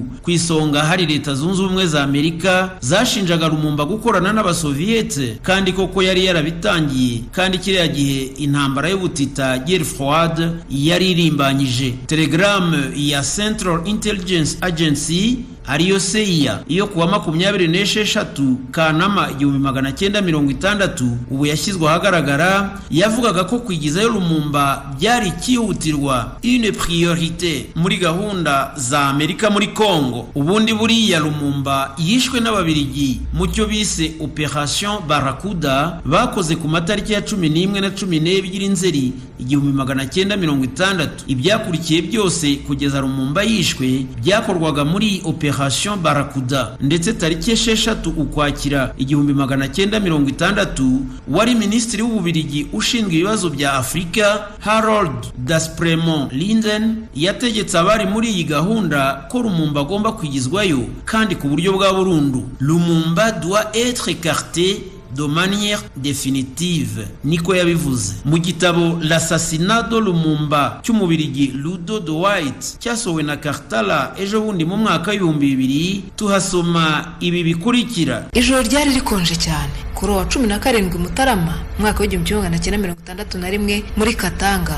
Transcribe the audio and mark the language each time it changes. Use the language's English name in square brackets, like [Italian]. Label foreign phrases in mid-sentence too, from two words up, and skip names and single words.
[Kinyarwanda] Ku isonga hari Leta Zunze Ubumwe za Amerika zashinjaga Lumumba gukorana n'abasoviet, kandi koko yari yarabitangiye, kandi kiriya gihe intambara y'ubutita [French] guerre froide [Kinyarwanda] yari irimbanyije. Telegram ya Central Intelligence Agency ariyo CIA iyo kuwa 26 Kanama 1960 ubu yashyizwe ahagaragara, yavugaga ko kwigizayo Lumumba byari cyihutirwa, [French] une priorité [Kinyarwanda] muri gahunda za Amerika muri Congo. Ubundi buriya Lumumba yishwe n'Ababiligi mu cyo bise Operation Barracuda bakoze ku matariki ya 11 na 12 Nzeri 1960. Ibyakurikiye byose kugeza Lumumba yishwe byakorwaga muri Operation Barracuda, ndetse tariki 6 Ukwakira 1960 wari minisitiri w'Ububiligi ushinzwe ibibazo bya Afrika Harold Daspremont Linden yategetse abari muri iyi gahunda ko Lumumba agomba kwigizwayo kandi ku buryo bwa burundu. [French] Lumumba doit être écarté de manière définitive, [Kinyarwanda] niko yabivuze mu gitabo L'assassinat de Lumumba cy'Umubiligi Ludo de White cyasowe na Kartala ejo bundi mu mwaka w'2000. Tuhasoma ibi bikurikira. Ijoro ryari rikonje cyane kuri wa 17 Mutarama mwaka w'1961 muri Katanga.